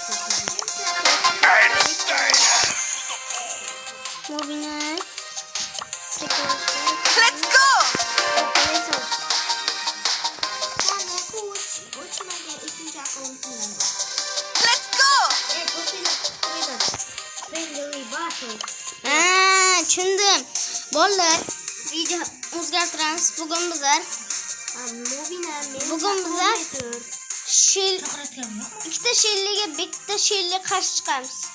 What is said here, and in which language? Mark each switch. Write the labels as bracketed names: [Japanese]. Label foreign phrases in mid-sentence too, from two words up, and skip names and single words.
[Uzbek] Mobina. [English] Let's go! Let's go! [Uzbek] Tushundim. Bolalar, video o'zgartiramiz. Bugun bizlar ikkita shelliga bitta shelli qarshi chiqamiz.